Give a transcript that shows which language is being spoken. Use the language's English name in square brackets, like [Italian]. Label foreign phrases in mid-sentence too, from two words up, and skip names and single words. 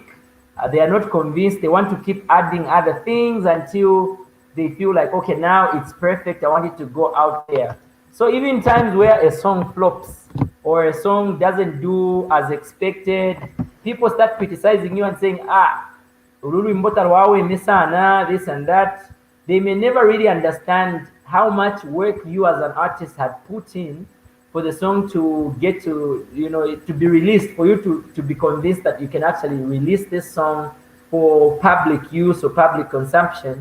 [English] They are not convinced. They want to keep adding other things until they feel like, okay, now it's perfect. I want it to go out there. So even times where a song flops or a song doesn't do as expected, people start criticizing you and saying, [Kinyarwanda] ururwimbo tarwawe sana, [English] this and that. They may never really understand how much work you as an artist have put in for the song to get to, to be released, for you to be convinced that you can actually release this song for public use or public consumption.